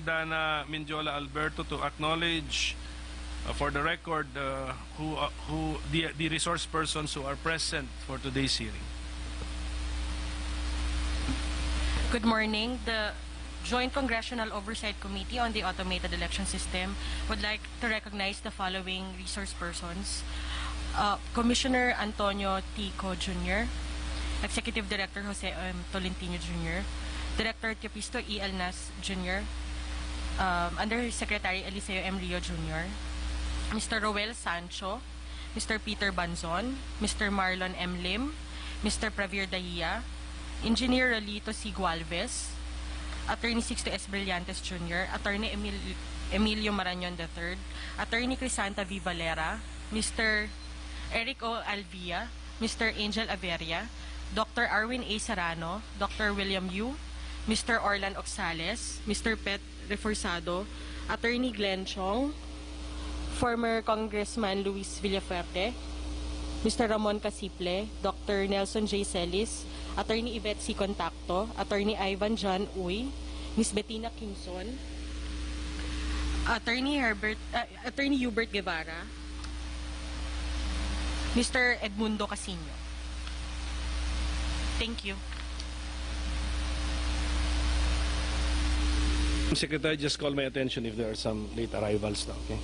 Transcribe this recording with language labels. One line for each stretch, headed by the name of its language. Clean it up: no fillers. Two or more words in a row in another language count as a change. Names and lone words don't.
English: Dana Mindiola Alberto, to acknowledge for the record the resource persons who are present for today's hearing. Good morning. The Joint Congressional Oversight Committee on the Automated Election System would like to recognize the following resource persons. Commissioner Antonio Tico Jr., Executive Director Jose M. Tolentino Jr., Director Teopisto E. Alnas Jr., Undersecretary Eliseo M. Rio Jr., Mr. Roel Sancho, Mr. Peter Banzon, Mr. Marlon M. Lim, Mr. Pravir Dahia, Engineer Rolito C. Gualvez, Attorney Sixto S. Brillantes Jr., Attorney Emilio Marañon III, Attorney Crisanta V. Valera, Mr. Eric O. Alvia, Mr. Angel Averia, Dr. Erwin A. Serrano, Dr. William Yu, Mr. Orlan Oxales, Mr. Pet Reforzado, Attorney Glenn Chong, former Congressman Luis Villafuerte, Mr. Ramon Casiple, Dr. Nelson J. Celis, Attorney Yvette C. Contacto, Attorney Ivan John Uy, Ms. Bettina Quinzon, Attorney Hubert Guevara, Mr. Edmundo Casino. Thank you. Secretary, just call my attention if there are some late arrivals now, okay?